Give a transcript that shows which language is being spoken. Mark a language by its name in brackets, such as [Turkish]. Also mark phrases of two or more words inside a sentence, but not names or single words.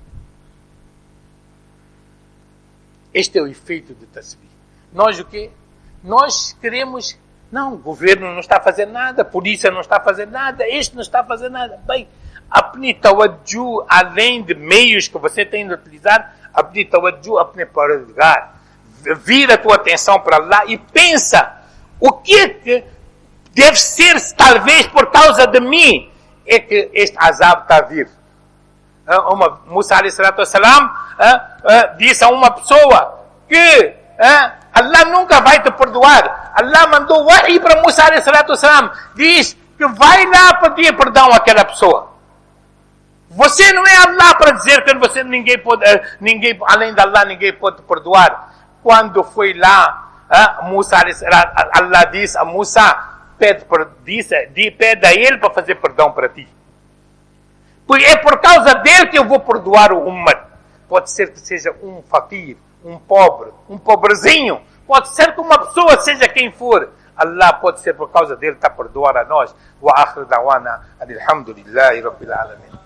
[Portuguese] Este é o efeito do tasbih. Nós o quê? Nós queremos... Não, o governo não está a fazer nada, a polícia não está a fazer nada, este não está a fazer nada. Bem, [Urdu] apne tawajjuh, [Portuguese] além de meios que você tem de utilizar, [Urdu] apne tawajjuh, apne paradgar. [Portuguese] Vira a tua atenção para lá e pensa, o que deve ser, talvez por causa de mim, é que este azab está a vir. Musa [Arabic] alayhi salatu wassalam [Portuguese] disse a uma pessoa que Allah nunca vai te perdoar. Allah mandou wahi para Musa [Arabic] alayhi salatu wassalam. [Portuguese] Diz que vai lá pedir perdão àquela pessoa. Você não é Allah para dizer que ninguém além de Allah, ninguém pode te perdoar. Quando foi lá, Allah disse a Musa, pede a ele para fazer perdão para ti. Porque é por causa dele que eu vou perdoar o ummat. Pode ser que seja um fakir, um pobre, um pobrezinho. Pode ser que uma pessoa, seja quem for. Allah pode ser por causa dele, está a perdoar a nós. [Arabic] Wa akhir da'wana alhamdulillahi rabbil alamin.